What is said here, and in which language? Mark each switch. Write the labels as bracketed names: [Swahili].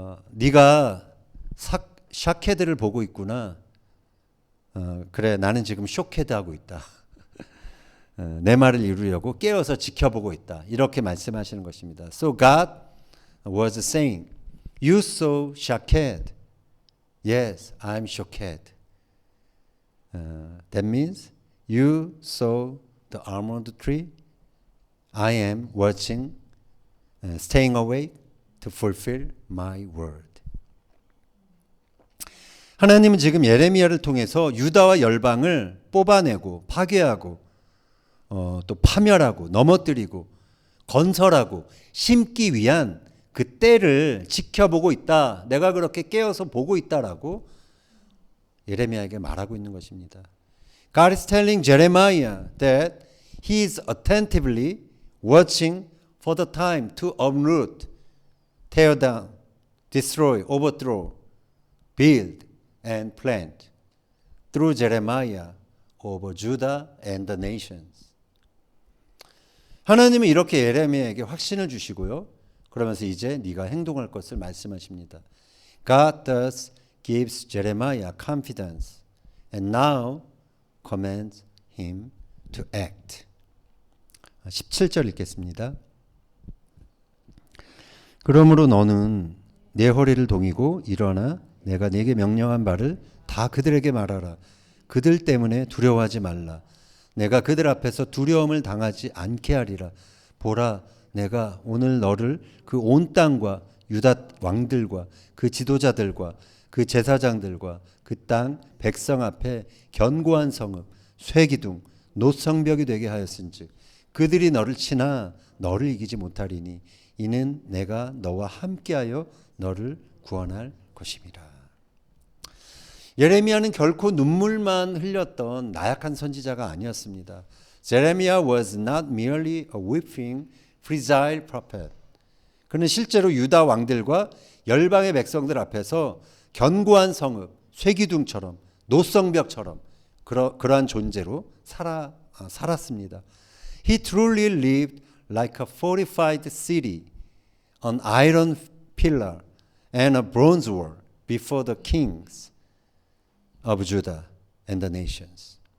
[Korean] 네가 샤케드를 보고 있구나. 그래, 나는 지금 쇼케드 하고 있다. 내 말을 이루려고 깨어서 지켜보고 있다. 이렇게 말씀하시는 것입니다. [English] So God was saying, you so shocked. Yes, I'm shocked. That means you saw the almond tree. I am watching, staying awake to fulfill my word. [Korean] 하나님은 지금 예레미야를 통해서 유다와 열방을 뽑아내고 파괴하고 또 파멸하고 넘어뜨리고 건설하고 심기 위한 그 때를 지켜보고 있다. 내가 그렇게 깨어서 보고 있다라고 예레미야에게 말하고 있는 것입니다. [English] God is telling Jeremiah that he is attentively watching for the time to uproot, tear down, destroy, overthrow, build, and plant through Jeremiah over Judah and the nations. [Korean] 하나님은 이렇게 예레미야에게 확신을 주시고요. 그러면서 이제 네가 행동할 것을 말씀하십니다. [English] God thus gives Jeremiah confidence and now commands him to act. [Korean] 17절 읽겠습니다. 그러므로 너는 내 허리를 동이고 일어나 내가 네게 명령한 바를 다 그들에게 말하라. 그들 때문에 두려워하지 말라. 내가 그들 앞에서 두려움을 당하지 않게 하리라. 보라, 내가 오늘 너를 그 온 땅과 유다 왕들과 그 지도자들과 그 제사장들과 그 땅 백성 앞에 견고한 성읍, 쇠기둥, 노성벽이 되게 하였은즉 그들이 너를 치나 너를 이기지 못하리니 이는 내가 너와 함께하여 너를 구원할 것임이라. 예레미야는 결코 눈물만 흘렸던 나약한 선지자가 아니었습니다. [English] Jeremiah was not merely a weeping, fragile prophet. [Korean] 그는 실제로 유다 왕들과 열방의 백성들 앞에서 견고한 성읍, 쇠기둥처럼 노성벽처럼 그러한 존재로 살았습니다. [English] He truly lived like a fortified city, an iron pillar and a bronze wall before the kings of Judah and the nations.